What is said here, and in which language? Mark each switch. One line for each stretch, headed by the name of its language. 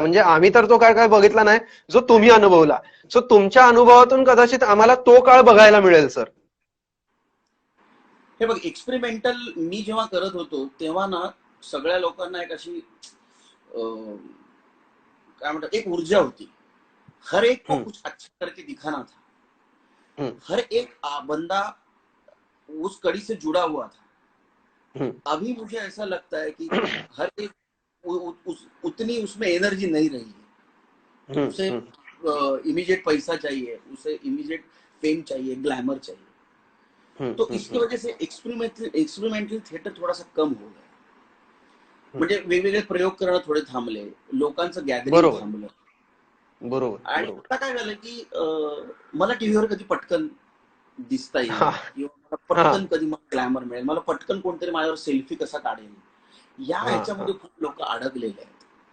Marathi: म्हणजे आम्ही तर तो काळ काय बघितला नाही जो तुम्ही अनुभवला. सो तुमच्या अनुभवातून कदाचित आम्हाला तो काळ बघायला मिळेल सर. हे बघ, एक्सपेरिमेंटल मी जेव्हा करत होतो तेव्हा ना सगळ्या लोकांना एक अशी काय म्हणतात, एक ऊर्जा होती.
Hindi: हर एक को कुछ अच्छा करके दिखाना था. हर एक बंदा उस कड़ी से जुड़ा हुआ था. अभी मुझे ऐसा लगता है कि हर एक उतनी उसमें एनर्जी नहीं रही है. उसे इमीडिएट पैसा चाहिए, उसे इमीडिएट फेम चाहिए, ग्लैमर चाहिए. तो इसकी वजह से एक्सपेरिमेंटल थिएटर थोडासा कम हो गया.
Marathi: म्हणजे वेगवेगळे प्रयोग करणं थोडे थांबले, लोकांचं गॅदरिंग थांबलं. बरोबर. आणि आता काय झालं की मला टीव्हीवर कधी पटकन दिसता येईल किंवा मला पटकन कधी मला ग्लॅमर मिळेल, मला पटकन कोणतरी माझ्यावर सेल्फी कसा काढेल, या ह्याच्यामध्ये खूप लोक अडकलेले आहेत.